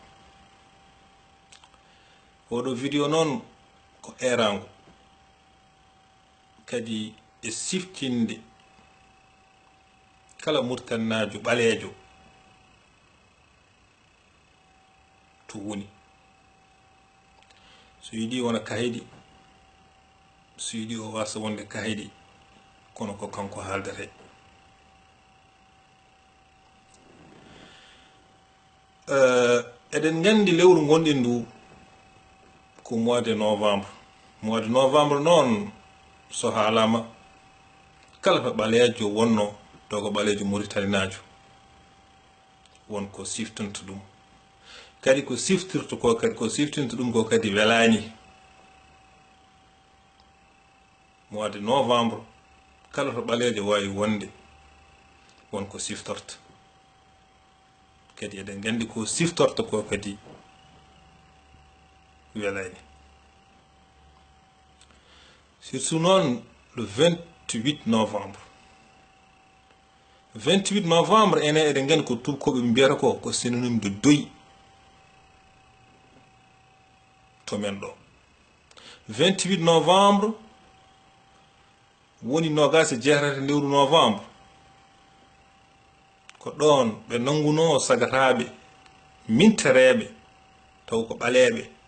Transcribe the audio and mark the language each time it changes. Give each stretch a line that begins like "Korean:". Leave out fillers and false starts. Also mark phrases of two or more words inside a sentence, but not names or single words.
Fula: Oɗo vidéo noon ko erango kadi e siftinde kala murtannajo ɓalejo to woni, so yiɗi wona kahiɗi, so yiɗi o wasa wonde kahiɗi, kono ko kanko haaldete. Eɗen gandi lewru gonɗen ndu ko
French: mois de novembre. Mois de novembre
Fula: noon so haalama kala to ɓalejo wonno to ko ɓalejo muritaninajo wonko siftonta ɗum, kadi ko siftirta ko kadi ko siftinta ɗum ko kadi welani.
French: Mois de novembre
Fula: kala to ɓalejo wawi wonde wonko siftorta, kadi eɗen gandi ko siftorta ko kadi welani.
French: Surtout noon le 28 novembre.
Fula: 28 novembre enen eɗen gandi ko tubakoɓe mbiyata ko
French: synonyme de deuil
Fula: to men ɗo. 28 novembre woni nogas e jeetati lewru novembre, ko ɗon ɓe nanguno sagataɓe mintereɓe taw ko ɓaleɓe